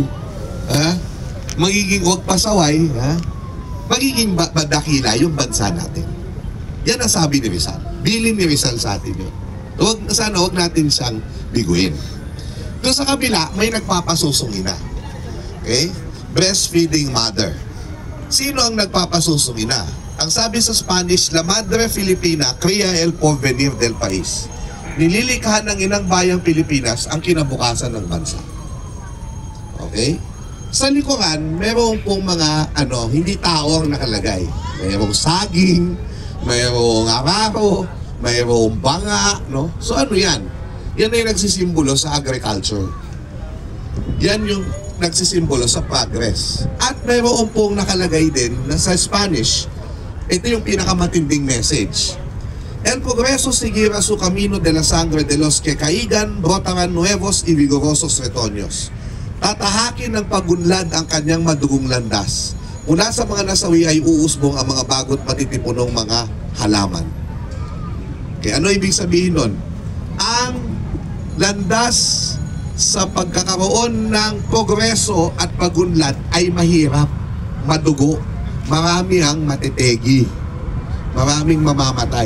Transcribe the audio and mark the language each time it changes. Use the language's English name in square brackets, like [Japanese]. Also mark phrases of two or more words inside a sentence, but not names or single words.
[Filipino] Magiging huwag pasaway, magiging dakila yung bansa natin. Yan ang sabi ni Rizal. Bilin ni Rizal sa atin yun. Sana huwag natin siyang biguin. Doon sa kabila, may nagpapasusong ina. [English] Okay? Breastfeeding mother. [Filipino] Sino ang nagpapasusong ina? Ang sabi sa Spanish, [Spanish] La Madre Filipina cría el porvenir del país. [Filipino] Nililikha ng inang bayang Pilipinas ang kinabukasan ng bansa. Okay? Sa likuran, meron pong mga hindi tao ang nakalagay. Mayroong saging, mayroong araro, mayroong banga, no? So ano yan? Yan ay nagsisimbolo sa agriculture. Yan yung nagsisimbolo sa progress. At mayroon pong nakalagay din na sa Spanish, ito yung pinakamatinding message. [Spanish] El progreso seguirá su camino de la sangre de los que caigan, brotarán nuevos y vigorosos retoños. [Filipino] Tatahakin ng pagunlad ang kanyang madugong landas. Mula sa mga nasawi ay uusbong ang mga bagot matitipunong mga halaman. Okay, ano ibig sabihin nun? Ang landas sa pagkakaroon ng progreso at pagunlad ay mahirap, madugo, marami ang matitegi, maraming mamamatay.